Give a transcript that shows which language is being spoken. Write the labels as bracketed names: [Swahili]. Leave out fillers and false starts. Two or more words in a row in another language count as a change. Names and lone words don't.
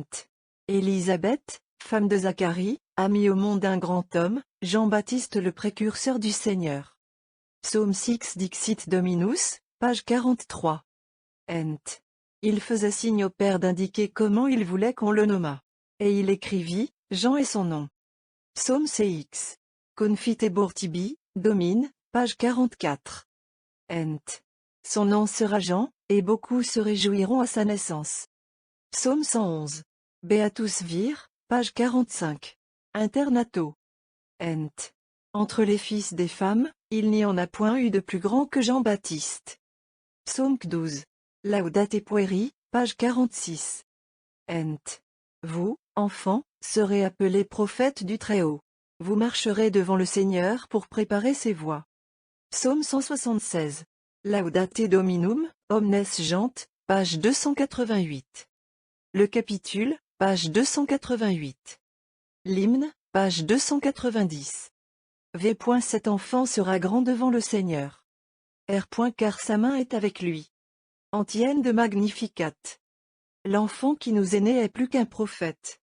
[French] Élisabeth, femme de Zacharie, a mis au monde un grand homme, Jean-Baptiste le précurseur du Seigneur. [Latin] Psaume 6 Dixit Dominus, [French] page 43. Ent. Il faisait signe au Père d'indiquer comment il voulait qu'on le nommât. Et il écrivit, Jean est son nom. Psaume CX. [Latin] Confitebor tibi, domine, [French] page 44. Ent. Son nom sera Jean, et beaucoup se réjouiront à sa naissance. Psaume 111. [Latin] Beatus vir, [French] page 45. Internato. Ent. Entre les fils des femmes, il n'y en a point eu de plus grand que Jean-Baptiste. Psaume 12. [Latin] Laudate pueri, [French] page 46. Ent. Vous, enfants, serez appelés prophètes du Très-Haut. Vous marcherez devant le Seigneur pour préparer ses voies. Psaume 176. [Latin] Laudate Dominum, omnes gent, page 288. [French] Le capitule, page 288. L'hymne, page 290. V. Cet enfant sera grand devant le Seigneur. R. Car sa main est avec lui. Antienne de Magnificat. L'enfant qui nous est né est plus qu'un prophète.